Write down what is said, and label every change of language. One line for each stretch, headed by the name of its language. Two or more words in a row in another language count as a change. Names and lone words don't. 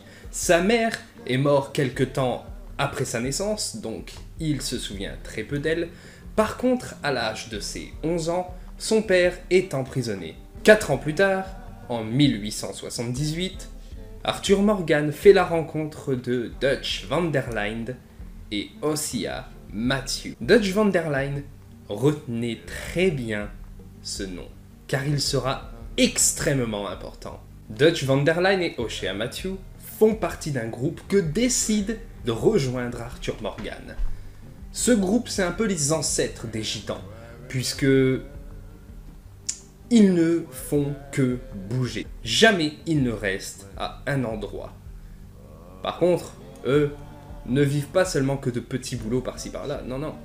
French: Sa mère est morte quelque temps après sa naissance, donc il se souvient très peu d'elle. Par contre, à l'âge de ses 11 ans, son père est emprisonné. 4 ans plus tard, en 1878, Arthur Morgan fait la rencontre de Dutch van der Linde et Osia Matthew. Dutch van der Linde, retenez très bien ce nom, car il sera extrêmement important. Dutch van der Linde et Osia Matthew font partie d'un groupe que décide de rejoindre Arthur Morgan. Ce groupe, c'est un peu les ancêtres des Gitans, puisque ils ne font que bouger. Jamais ils ne restent à un endroit. Par contre, eux ne vivent pas seulement que de petits boulots par-ci par-là, non, non.